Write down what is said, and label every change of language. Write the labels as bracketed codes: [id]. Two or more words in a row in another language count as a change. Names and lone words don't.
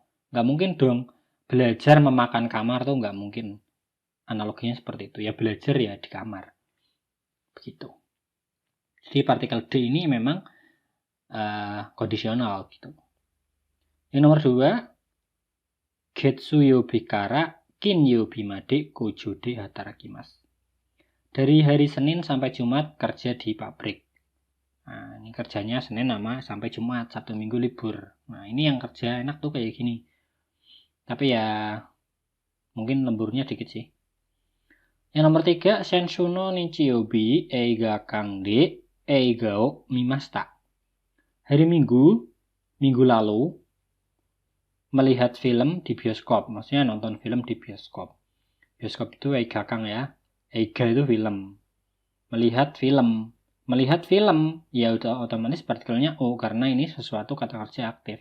[id] Nggak mungkin dong belajar memakan kamar tuh nggak mungkin. Analoginya seperti itu. Ya belajar ya di kamar. Begitu. Jadi partikel D ini memang kondisional gitu. Yang nomor 2, [ja] 月曜日から金曜日まで工場で働きます. [id] Dari hari Senin sampai Jumat kerja di pabrik. Nah, ini kerjanya Senin sampai Jumat, Sabtu Minggu libur. Nah, ini yang kerja enak tuh kayak gini. Tapi ya mungkin lemburnya dikit sih. Yang nomor 3, [ja] 先週の日曜日映画館で映画を見ました. [id] Hari Minggu lalu melihat film di bioskop. Maksudnya nonton film di bioskop. Bioskop itu [ja] 映画館 [id] ya. Eiga itu film. Melihat film ya udah otomatis partikelnya O karena ini sesuatu kata kerja aktif.